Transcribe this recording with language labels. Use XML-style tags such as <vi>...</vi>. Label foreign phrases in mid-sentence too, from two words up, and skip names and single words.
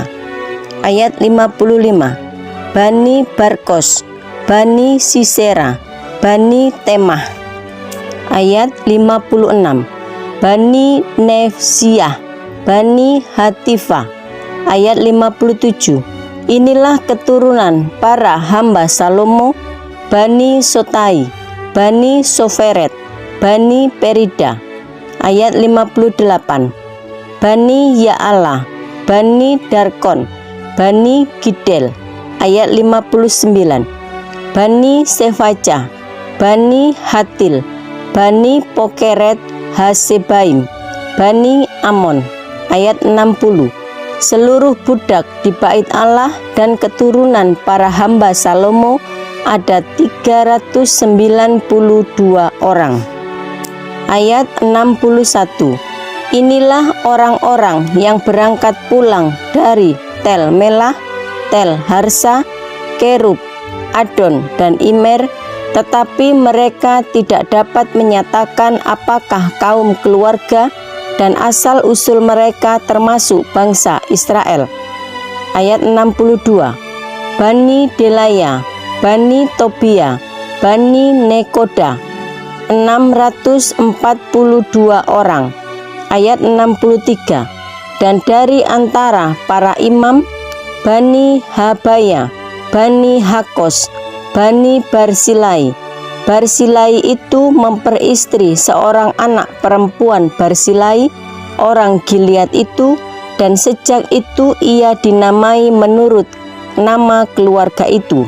<id>Ayat 55. Bani Barkos, Bani Sisera, Bani Temah. Ayat 56. Bani Nefsiah, Bani Hatifa. Ayat 57. Inilah keturunan para hamba Salomo, Bani Sotai, Bani Soferet, Bani Perida. Ayat 58. Bani Ya'ala, Bani Darkon, Bani Gidel. Ayat 59. Bani Sefaca, Bani Hatil, Bani Pokeret Hasebaim, Bani Amon. Ayat 60. Seluruh budak di bait Allah dan keturunan para hamba Salomo ada 392 orang. Ayat 61. Inilah orang-orang yang berangkat pulang dari Tel Melah, Tel Harsa, Kerub, Adon, dan Imer, tetapi mereka tidak dapat menyatakan apakah kaum keluarga dan asal-usul mereka termasuk bangsa Israel. Ayat 62. Bani Delaya, Bani Tobia, Bani Nekoda, 642 orang. Ayat 63. Dan dari antara para imam, Bani Habaya, Bani Hakos, Bani Barsilai. Barsilai itu memperistri seorang anak perempuan Barsilai, orang Gilead itu, dan sejak itu ia dinamai menurut nama keluarga itu.</id>